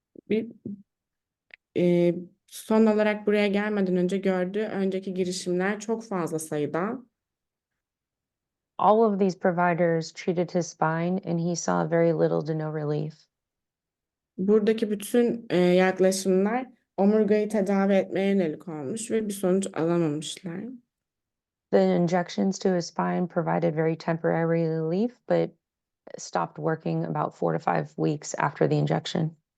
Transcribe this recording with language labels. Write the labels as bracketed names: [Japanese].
[Turkish] Bir son olarak buraya gelmeden önce gördüğü önceki girişimler çok fazla sayıda. [English] All of these providers treated his spine, and he saw very little to no relief. [Turkish] Buradaki bütün yaklaşımlar omurgayı tedavi etmeye yönelik olmuş ve bir sonuç alamamışlar. [English] The injections to his spine provided very temporary relief, but stopped working about 4 to 5 weeks after the injection.